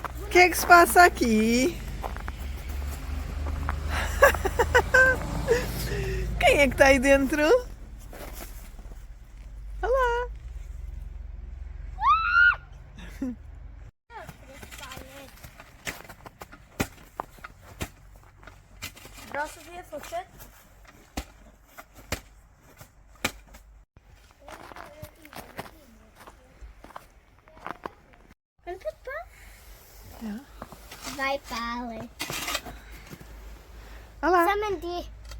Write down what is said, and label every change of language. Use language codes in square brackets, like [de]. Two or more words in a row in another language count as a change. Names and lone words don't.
[pt] que é que se passa aqui? Quem é que está aí dentro? Olá! [sv] Bra Sofia, fortsätt. Kan du puppa? Ja. [pt] Vai, Pali. Olá! Samenti.